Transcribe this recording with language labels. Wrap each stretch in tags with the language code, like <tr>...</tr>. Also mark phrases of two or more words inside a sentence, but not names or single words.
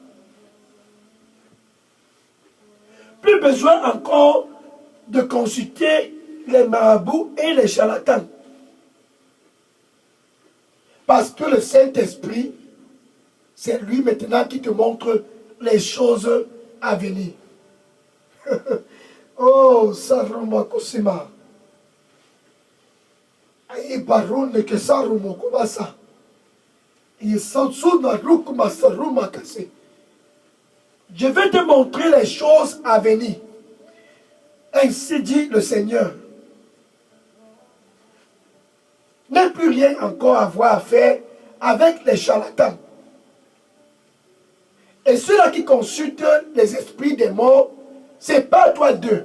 <fr>Plus besoin encore de consulter les marabouts et les charlatans. Parce que le Saint-Esprit, c'est lui maintenant qui te montre les choses à venir. Oh, Saruma Kosima. Aïe Baroune que Saruma Komasa. Il s'ensoude Rukuma Saruma Kase. Je vais te montrer les choses à venir. Ainsi dit le Seigneur. N'a plus rien encore à voir à faire avec les charlatans. Et ceux-là qui consultent les esprits des morts, c'est pas toi d'eux.</fr>